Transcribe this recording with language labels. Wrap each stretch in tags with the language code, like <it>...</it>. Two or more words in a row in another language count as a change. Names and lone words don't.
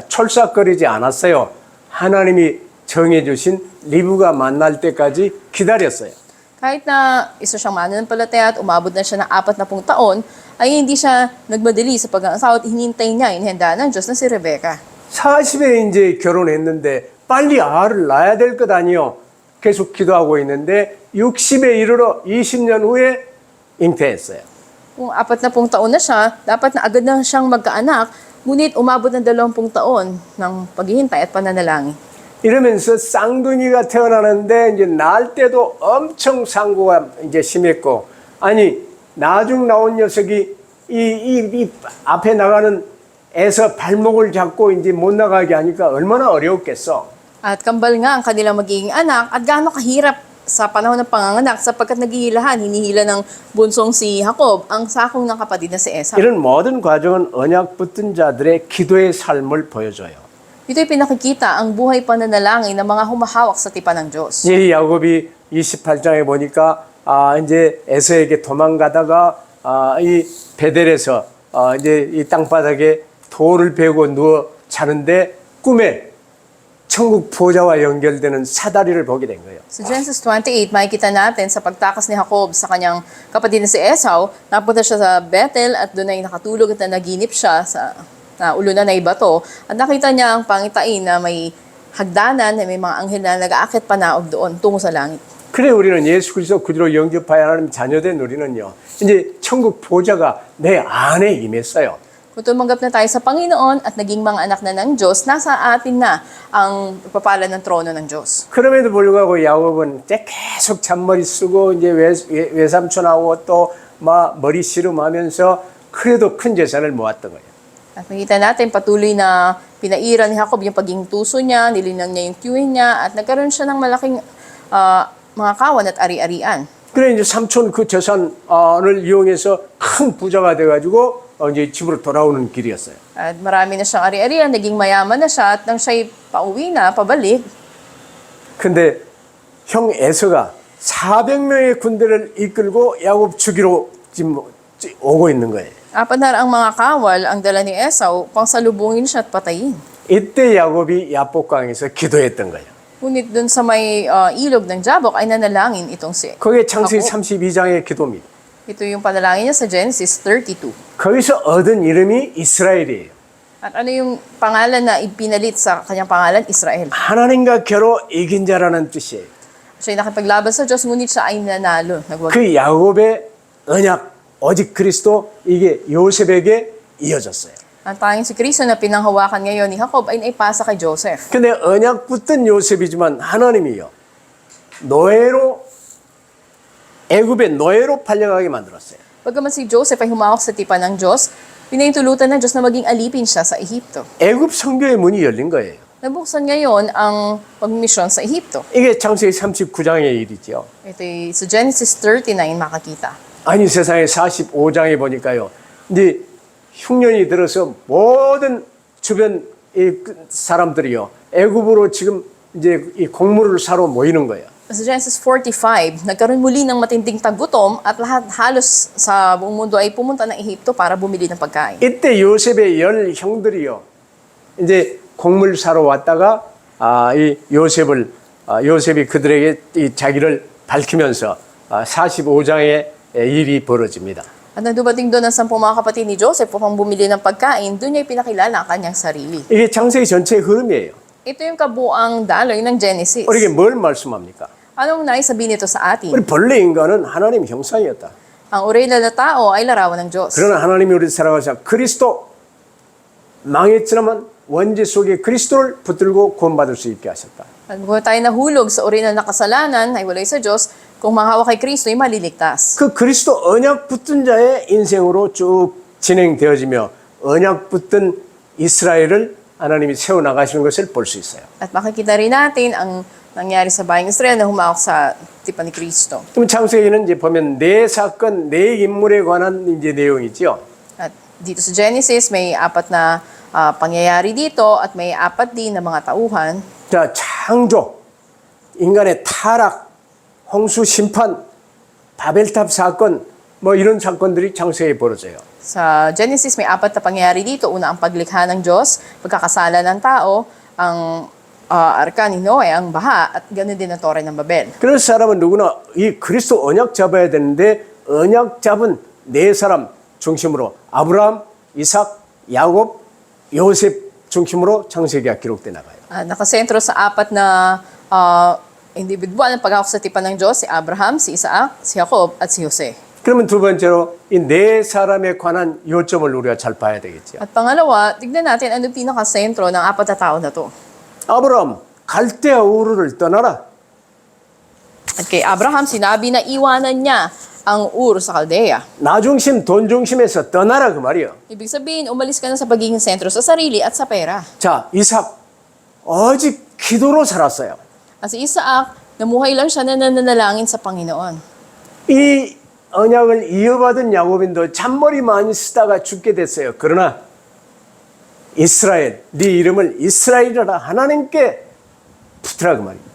<ko>철삭거리지 않았어요. 하나님이 정해주신 리브가 만날 때까지 기다렸어요.</ko> <tl>Kahit na isa siyang mananampalataya at umabot na siya ng 40 taon, ay hindi siya nagmadali sa pag-aasawa at hinintay niya, inihanda ng Diyos na si Rebecca.</tl> <ko>40에 이제 결혼했는데 빨리 아를 낳아야 될 것 아니요. 계속 기도하고 있는데 60에 이르러 20년 후에 잉태했어요.</ko> <tl>Kung 40 taon na siya, dapat na agad na siyang magkaanak, ngunit umabot ng 20 taon ng paghihintay at pananalangin.</tl> <ko>이러면서 쌍둥이가 태어나는데 이제 낳을 때도 엄청 상고가 이제 심했고, 아니 나중 나온 녀석이 이 앞에 나가는 에서 발목을 잡고 이제 못 나가게 하니까 얼마나 어려웠겠어.</ko> <tl>At kambal nga ang kanilang magiging anak at gaano kahirap sa panahon ng panganganak sapagkat naghihilahan, hinihila ng bunsong si Jacob ang sakong ng kapatid na si Esau.</tl> <ko>이런 모든 과정은 언약 붙든 자들의 기도의 삶을 보여줘요.</ko> <tl>Ito'y pinakikita ang buhay pananalangin ng mga humahawak sa tipan ng Diyos.</tl> <ko>이 야곱이 28장에 보니까 이제 에서에게 도망가다가 이 베델에서 이제 이 땅바닥에 돌을 베고 누워 자는데 꿈에 천국 보좌와 연결되는 사다리를 보게 된 거예요.</ko> <tl>Sa Genesis 28, makikita natin sa pagtakas ni Jacob sa kanyang kapatid na si Esau, napunta siya sa Bethel at doon ay nakatulog at naginip siya sa ulunan na bato. At nakita niya ang pangitain na may hagdanan, na may mga anghel na nag-aakit panaog doon tungo sa langit.</tl> <ko>그래 우리는 예수 그리스도 그리로 영접하여 하나님 자녀된 우리는요. 이제 천국 보좌가 내 안에 임했어요.</ko> <tl>Kung tumanggap na tayo sa Panginoon at naging mga anak na ng Diyos, nasa atin na ang pagpapala ng trono ng Diyos.</tl> <ko>그럼에도 불구하고 야곱은 이제 계속 잔머리 쓰고 이제 외삼촌하고 또 막 머리 씨름하면서 그래도 큰 재산을 모았던 거예요.</ko> <tl>At makita natin patuloy na pinairan ni Jacob yung pagiging tuso niya, nilinang niya yung tiyuhin niya, at nagkaroon siya ng malaking mga kawan at ari-arian.</tl> <ko>그래 이제 삼촌 그 재산을 이용해서 큰 부자가 돼가지고 이제 집으로 돌아오는 길이었어요.</ko> <tl>At marami na siyang ari-arian, naging mayaman na siya, at nang siya'y pauwi na, pabalik,</tl> <ko>근데 형 에서가 400명의 군대를 이끌고 야곱 죽이러 지금 오고 있는 거예요.</ko> <tl>400 mga kawal ang dala ni Esau, pang salubungin siya at patayin.</tl> <ko>이때 야곱이 야복강에서 기도했던 거예요.</ko> <tl>Ngunit dun sa may ilog ng Jabok ay nanalangin itong si</tl> <ko>그게 창세기</ko> <tl>Jacob.</tl> <ko>32장의 기도입니다.</ko> <tl>Ito yung panalangin niya sa Genesis 32.</tl> <ko>거기서 얻은 이름이 이스라엘이에요.</ko> <tl>At ano yung pangalan na ipinalit sa kanyang pangalan? Israel.</tl> <ko>하나님과 겨루 이긴 자라는 뜻이에요.</ko> <tl>Siya'y nakipaglaban sa Diyos, ngunit siya ay nanalo.</tl> <ko>그 야곱의 언약, 오직 그리스도 이게 요셉에게 이어졌어요.</ko> <tl>Ang tanging si Kristo na pinanghawakan ngayon ni Jacob ay naipasa kay Joseph.</tl> <ko>근데 언약 붙든 요셉이지만 하나님이요. 노예로 애굽의 노예로 팔려가게 만들었어요.</ko> <tl>Pagkaman si Joseph ay humawak sa tipan ng Diyos, pinahintulutan ng Diyos na maging alipin siya sa Ehipto.</tl> <ko>애굽 선교의 문이 열린 거예요.</ko> <tl>Nabuksan ngayon ang pagmisyon sa Ehipto.</tl> <ko>이게 창세기 39장의 일이죠.</ko> <tl>Ito'y sa Genesis 39 makakita.</tl> <ko>아니 세상에 45장에 보니까요. 이제 흉년이 들어서 모든 주변 이 사람들이요. 애굽으로 지금 이제 이 곡물을 사러 모이는 거예요.</ko> <tl>Sa Genesis 45, nagkaroon muli ng matinding tagutom at lahat halos sa buong mundo ay pumunta ng Ehipto para bumili ng pagkain.</tl> <ko>이때 요셉의 10 형들이요. 이제 곡물 사러 왔다가 이 요셉이 그들에게 이 자기를 밝히면서 45장의 일이 벌어집니다.</ko> <tl>At nang dumating doon ang 10 mga kapatid ni Joseph upang bumili ng pagkain, doon niya pinakilala ang kanyang sarili.</tl> <ko>이게 창세기 전체의 흐름이에요.</ko> <tl>Ito yung kabuang daloy ng Genesis.</tl> <ko>우리에게 뭘 말씀합니까?</ko> <tl>Anong naisabihin nito sa</tl> <ko>우리</ko> <tl>atin?</tl> <ko>본래 인간은 하나님 형상이었다.</ko> <tl>Ang original na tao ay larawan ng Diyos.</tl> <ko>그러나 하나님이 우리 살아가서 그리스도 망했지만 원죄 속에 그리스도를 붙들고 구원받을 수 있게 하셨다.</ko> <tl>At kung tayo nahulog sa original na kasalanan, ay walay sa Diyos, kung manghawak kay Kristo, ay maliligtas.</tl> <ko>그 그리스도 언약 붙든 자의 인생으로 쭉 진행되어지며 언약 붙든 이스라엘을 하나님이 세워나가시는 것을 볼 수 있어요.</ko> <tl>At makikita rin natin ang nangyari sa bayang Israel na humawak sa tipan ni Kristo.</tl> <ko>그럼 창세기는 이제 보면 네 사건, 네 인물에 관한 이제 내용이죠.</ko> <tl>At dito sa Genesis, may 4 na pangyayari dito at may 4 din na mga tauhan.</tl> <ko>자, 창조, 인간의 타락, 홍수 심판, 바벨탑 사건, 뭐 이런 사건들이 창세기에 벌어져요.</ko> <tl>Sa Genesis, may 4 na pangyayari dito. Una, ang paglikha ng Diyos, pagkakasala ng tao, ang arka ni Noe, ang baha, at ganoon din ang Tore ng Babel.</tl> <ko>그래서 사람은 누구나 이 그리스도 언약 잡아야 되는데 언약 잡은 네 사람 중심으로 아브라함, 이삭, 야곱, 요셉 중심으로 창세기가 기록돼 나가요.</ko> <tl>Nakasentro sa 4 na individual ng paghawak sa tipan ng Diyos, si Abraham, si Isaac, si Jacob, at si Jose.</tl> <ko>그러면 두 번째로 이 네 사람에 관한 요점을 우리가 잘 봐야 되겠죠.</ko> <tl>At pangalawa, tignan natin ano yung pinakasentro ng 4 na tao na to.</tl> <ko>아브라함, 갈대아 우르를 떠나라.</ko> <tl>At kay Abraham, sinabi na iwanan niya ang Ur sa Caldea.</tl> <ko>나 중심, 돈 중심에서 떠나라 그 말이요.</ko> <tl>Ibig sabihin, umalis ka na sa pagiging sentro sa sarili at sa pera.</tl> <ko>자, 이삭 오직 기도로 살았어요.</ko> <tl>At si Isaac, namuhay lang siya na nananalangin sa Panginoon.</tl> <ko>이 언약을 이어받은 야곱인도 잔머리 많이 쓰다가 죽게 됐어요. 그러나 이스라엘, 네 이름을 이스라엘이라 하나님께 붙으라 그 말이에요.</ko>